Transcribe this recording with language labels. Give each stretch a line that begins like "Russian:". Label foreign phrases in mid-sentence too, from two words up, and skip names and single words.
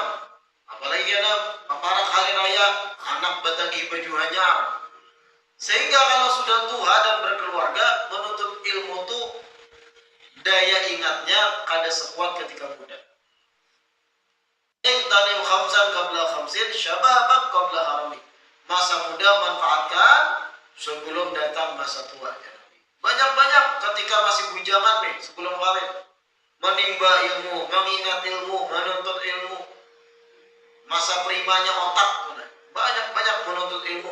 Banjar: Apalagi ada paparan hari raya, anak batagi baju hanyar.
Indonesian: Sehingga kalau sudah tua dan berkeluarga, menuntut ilmu tuh daya ingatnya kada sekuat ketika muda.
Arabic: اغتنم خمسا قبل خمس، شبابك قبل هرمك.
Indonesian: Masa muda manfaatkan sebelum datang masa tua. Banyak-banyak ketika masih bujangan nih, sebelum kawin, menimba ilmu, mengingat ilmu, menuntut ilmu. Masa primanya otak, banyak-banyak menuntut ilmu.